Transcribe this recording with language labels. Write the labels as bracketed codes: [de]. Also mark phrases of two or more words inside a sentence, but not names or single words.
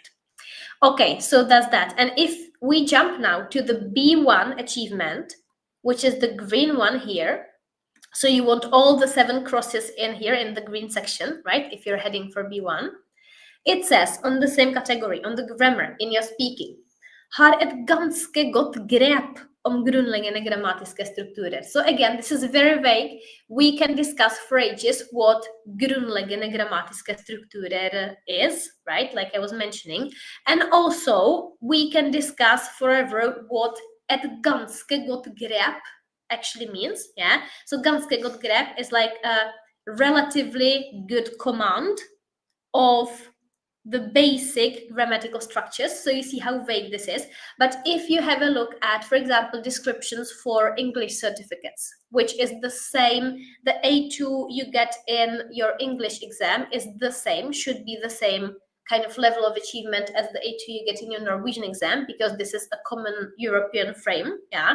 [en] Okay, so that's that. And if we jump now to the B1 achievement, which is the green one here, so you want all the 7 crosses in here in the green section, right? If you're heading for B1. It says on the same category, on the grammar, in your speaking, [no] har et ganske godt grep om grunnleggende grammatiske strukturer. [en] So again, this is very vague. We can discuss for ages what [no] grunnleggende grammatiske strukturer [en] is, right? Like I was mentioning. And also, we can discuss forever what [no] et ganske godt grep [en] actually means, yeah? So [no] ganske godt grep [en] is like a relatively good command of the basic grammatical structures. So you see how vague this is. But if you have a look at, for example, descriptions for English certificates, which is the same, the A2 you get in your English exam is the same, should be the same kind of level of achievement as the A2 you get in your Norwegian exam, because this is a common European frame, yeah?